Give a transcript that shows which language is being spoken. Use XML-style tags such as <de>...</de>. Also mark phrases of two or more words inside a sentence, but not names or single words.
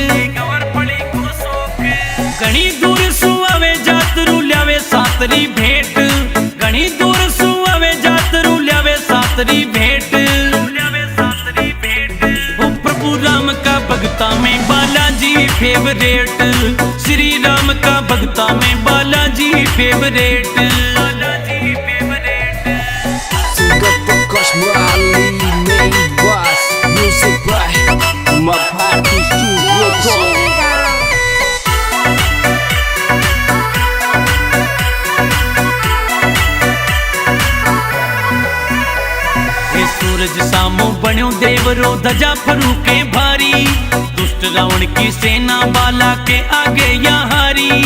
<raj>घनी दूर सुआवे जातरू ल्यावे सातरी भेंट, घनी दूर सुआवे जातरू ल्यावे सातरी भेंट। भक्ता में बालाजी फेवरेट, श्री राम का भक्ता में बालाजी फेवरेट।</raj> <en>Singer Prakash Murali, main boss, music by Mapati Studio.</en> <raj>सूरज सामो बन्यो देवरो धजा फरू के भारी, दुष्ट रावण की सेना बाला के आगे यहाँ हारी।</raj>